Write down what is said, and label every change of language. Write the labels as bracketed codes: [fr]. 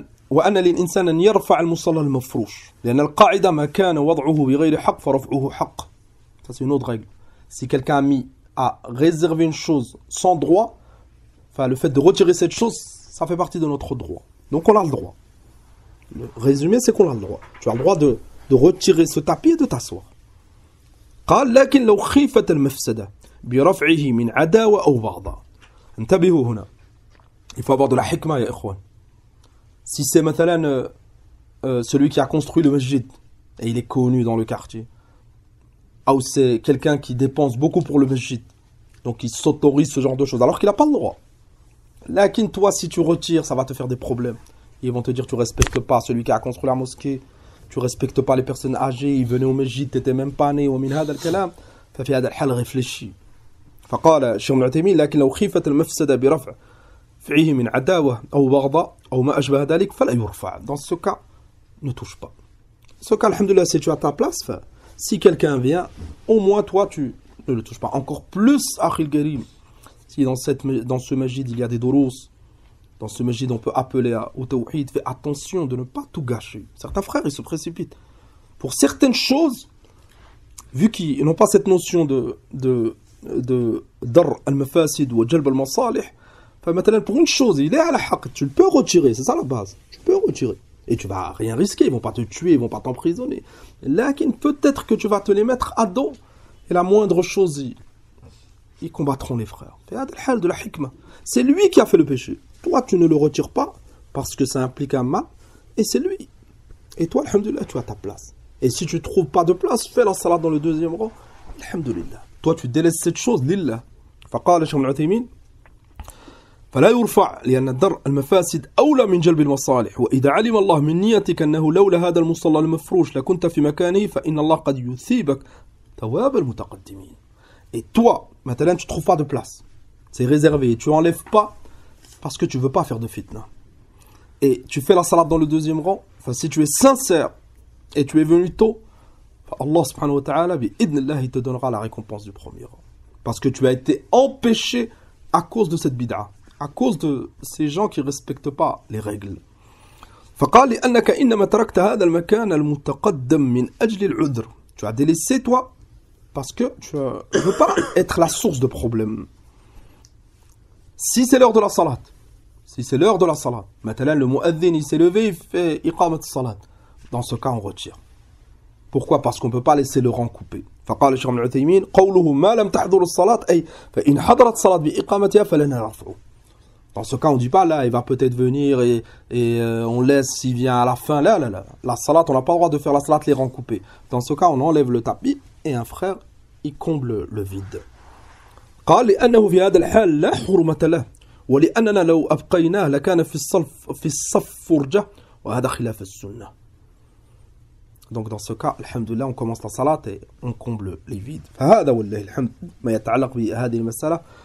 [ar] وأن للإنسان أن يرفع المصلى المفروش. لأن القاعدة ما كان وضعه بغير حق فرفعه حق. [fr] Ça, c'est une autre règle. Si quelqu'un a réservé une chose sans droit, enfin le fait de retirer cette chose, ça fait partie de notre droit. Donc on a le droit. Le résumé, c'est qu'on a le droit. Tu as le droit de retirer ce tapis et de t'asseoir. [ar] قال لكن لو خيفت المفسدة برفعه من عداوة أو بغضاء. انتبهوا هنا. [fr] Il faut avoir de la hikma, [ar] ya ikhwan. [fr] Si c'est مثلا celui qui a construit le masjid et il est connu dans le quartier, ou c'est quelqu'un qui dépense beaucoup pour le masjid, donc il s'autorise ce genre de choses, alors qu'il n'a pas le droit. Lakin toi, si tu retires, ça va te faire des problèmes. Ils vont te dire tu respectes pas celui qui a construit la mosquée, tu respectes pas les personnes âgées, ils venaient au masjid, tu n'étais même pas né. [ar] ومن هذا الكلام ففي هذا الحال [fr] réfléchis. [ar] فقال الشيخ ابن عثيمين لكن لو خيفت المفسدة برفع فعله من عداوة أو بغضاء أو ما أشبه ذلك فلا يرفع. [fr] Dans ce cas, ne touche pas. Ce cas, alhamdoulilah, si tu as ta place, si quelqu'un vient, au moins toi tu ne le touches pas. Encore plus, [ar] Akhil Karim, [fr] si dans ce masjid il y a des doros, dans ce masjid on peut appeler au tawhid, fais attention de ne pas tout gâcher. Certains frères ils se précipitent. Pour certaines choses, vu qu'ils n'ont pas cette notion de dar al-mafasid ou jalb al-masalih, pour une chose, il est à la haqq, tu le peux retirer, c'est ça la base. Tu peux retirer. Et tu vas rien risquer, ils vont pas te tuer, ils vont pas t'emprisonner. Là, peut-être que tu vas te les mettre à dos, et la moindre chose, ils combattront les frères. De la hikmah. C'est lui qui a fait le péché. Toi, tu ne le retires pas, parce que ça implique un mal, et c'est lui. Et toi, alhamdoulilah, tu as ta place. Et si tu ne trouves pas de place, fais la salat dans le deuxième rang, alhamdoulilah. Toi, tu délaisses cette chose, lillah. [ar] فقال الشيخ ابن عثيمين فلا يرفع لأن الدرء المفاسد أولى من جلب المصالح وإذا علم الله من نيتك أنه لولا هذا المصلى المفروش لكنت في مكانه فإن الله قد يثيبك ثواب المتقدمين. [fr] Et toi, maintenant tu ne trouves pas de place, c'est réservé, tu enlèves pas parce que tu veux pas faire de fitna. Et tu fais la salat dans le deuxième rang, enfin si tu es sincère et tu es venu tôt, Allah [ar] subhanahu wa ta'ala, bi'idnillah, [fr] il te donnera la récompense du premier rang. Parce que tu as été empêché à cause de cette bid'a, à cause de ces gens qui ne respectent pas les règles. [ar] فقال لأنك إنما تركت هذا المكان المتقدم من أجل العذر. [fr] Tu as délaissé toi parce que tu ne veux pas être la source de problème. Si c'est l'heure de la salat, maintenant le mu'adhin il s'est levé, il fait iqamat salat. Dans ce cas on retire. Pourquoi? Parce qu'on ne peut pas laisser le rang coupé. [ar] فقال الشيخ ابن عثيمين قوله ما لم تحضر الصلاة أي فإن حضرت الصلاة بإقامتها فلنا رفعه. [fr] Dans ce cas, on ne dit pas là, il va peut-être venir et on laisse s'il vient à la fin. Là. La salat, on n'a pas le droit de faire la salat les rangs coupés. Dans ce cas, on enlève le tapis et un frère, il comble le vide. [ar] قال لأنه في هذا الحال لا حرمة له ولأننا لو أبقيناه لكان في الصف فرجة وهذا خلاف السنة. [fr] Donc dans ce cas, alhamdoulilah, on commence la salat et on comble les vides. [ar] فهذا والله الحمد ما يتعلق بهذه المسألة.